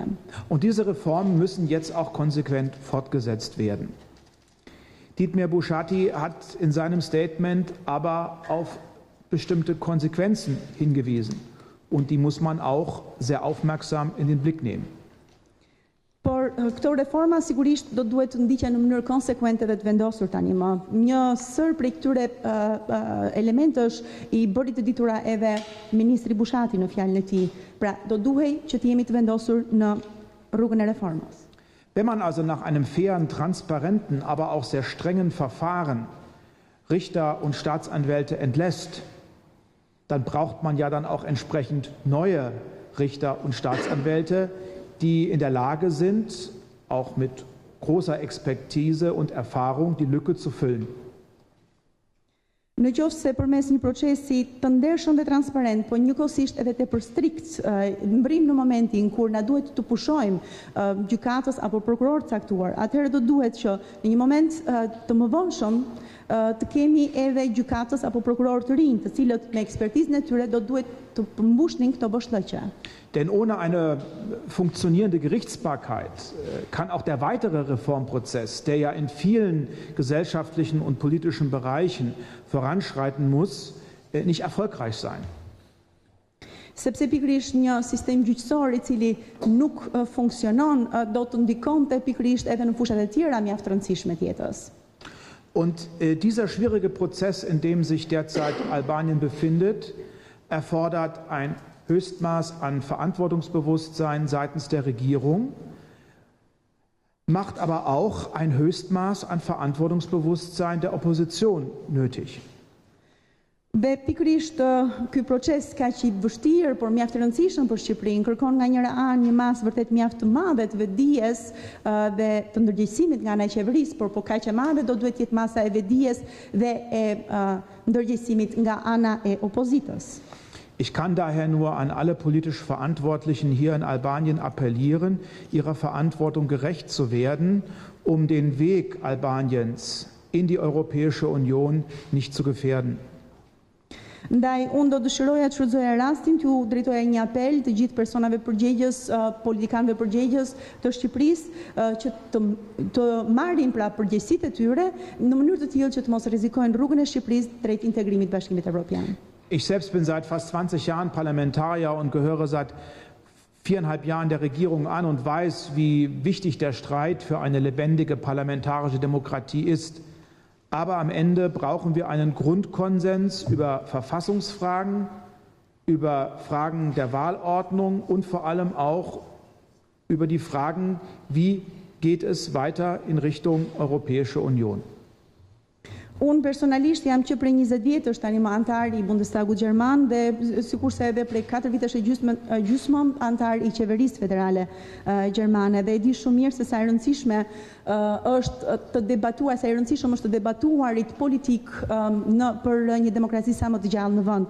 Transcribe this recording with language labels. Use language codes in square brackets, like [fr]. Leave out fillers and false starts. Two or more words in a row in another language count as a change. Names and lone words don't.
[de] Und diese Reformen müssen jetzt auch konsequent fortgesetzt werden. Ditmir Bushati hat in seinem Statement aber auf bestimmte Konsequenzen hingewiesen und die muss man auch sehr aufmerksam in den Blick nehmen. [sq] Por këto reforma sigurisht do duhet të ndiqen në mënyrë konsekuente dhe të vendosur tani më. Një sër prej këtyre elementësh I bëri të ditura edhe ministri Bushati në fjalën e tij. Pra, do duhej që të jemi të vendosur në rrugën e reformës. [de] Wenn man also nach einem fairen, transparenten, aber auch sehr strengen Verfahren Richter und Staatsanwälte entlässt, dann braucht man ja dann auch entsprechend neue Richter und Staatsanwälte, die in der Lage sind, auch mit großer Expertise und Erfahrung die Lücke zu füllen. [sq] Në qoftë se përmes një procesi të ndershëm dhe transparent, po njëkohësisht edhe tepër strikt, mbrim në momentin kur na duhet të pushojmë gjykatës apo prokuror të caktuar, atëherë do duhet që në një moment të mëvonshëm të kemi edhe gjykatës apo prokuror të rinj, të cilët me ekspertizën e tyre do duhet të përmbushnin këto boshllëqe. [de] Denn ohne eine funktionierende Gerichtsbarkeit kann auch der weitere Reformprozess, der ja in vielen gesellschaftlichen und politischen Bereichen voranschreiten muss, nicht erfolgreich sein. [sq] Sepse pikërisht një sistem gjyqësor I cili nuk funksionon do të ndikonte pikërisht edhe në fushat e tjera mjaft të rëndësishme të jetës. [de] Und dieser schwierige Prozess, in dem sich derzeit Albanien befindet, erfordert ein Höchstmaß an Verantwortungsbewusstsein seitens der Regierung, macht aber auch ein Höchstmaß an Verantwortungsbewusstsein der Opposition nötig. [sq] Dhe pikërisht ky proces kaq I vështirë, por mjaft I rëndësishëm për Shqipërinë, kërkon nga njëra anë një masë vërtet mjaft të madhe të vetdijes dhe të ndërgjegjësimit nga ana e qeverisë, por po kaq e madhe do duhet jetë masa e vetdijes dhe e ndërgjegjësimit nga ana e opozitës. [de] Ich kann daher nur an alle politisch Verantwortlichen hier in Albanien appellieren, ihrer Verantwortung gerecht zu werden, um den Weg Albaniens in die Europäische Union nicht zu gefährden. [sq] Ndaj, unë do dëshiroja të shfrytëzoja rastin t'ju drejtoja një apel të gjithë personave përgjegjës, politikanëve përgjegjës të Shqipërisë që të marrin pra përgjegjësitë e tyre në mënyrë të tillë që të mos rrezikojnë rrugën e Shqipërisë drejt integrimit Bashkimit Evropian. [de] Ich selbst bin seit fast 20 Jahren Parlamentarier und gehöre seit 4,5 Jahren der Regierung an und weiß, wie wichtig der Streit für eine lebendige parlamentarische Demokratie ist. Aber am Ende brauchen wir einen Grundkonsens über Verfassungsfragen, über Fragen der Wahlordnung und vor allem auch über die Fragen, wie geht es weiter in Richtung Europäische Union. [sq] Unë personalisht jam që prej 20 vjetësh tani më antar I Bundestagut Gjerman dhe sikurse edhe prej 4 vitesh e gjysmë antar I qeverisë federale gjermane dhe e di shumë mirë se sa e rëndësishme është të debatuar, sa e rëndësishëm është të debatuarit politik për një demokraci sa më të gjallë në vend.